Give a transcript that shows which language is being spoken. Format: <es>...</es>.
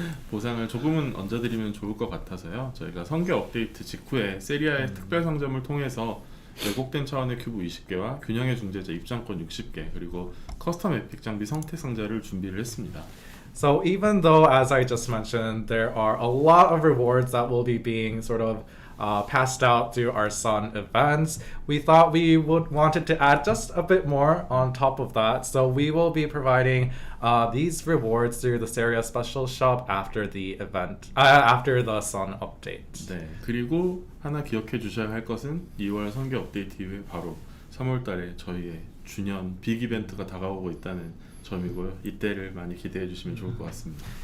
<ko>보상을 조금은 얹어드리면 좋을 것 같아서요. 저희가 선계 업데이트 직후에 세리아의 특별 상점을 통해서 왜곡된 차원의 큐브 20개와 균형의 중재자 입장권 60개, 그리고 커스텀 에픽 장비 성택 상자를 준비를 했습니다.</ko> <en>So even though, as I just mentioned, there are a lot of rewards that will be being sort of passed out through our Sun events, we thought we would wanted to add just a bit more on top of that. So we will be providing these rewards through the Seria Special Shop after the event, after the Sun update.</en> <ko>네, 그리고 하나 기억해 주셔야 할 것은 2월 선계 업데이트 이후에 바로 3월 달에 저희의 주년 빅 이벤트가 다가오고 있다는 점이고요. 이때를 많이 기대해 주시면 좋을 것 같습니다.</ko>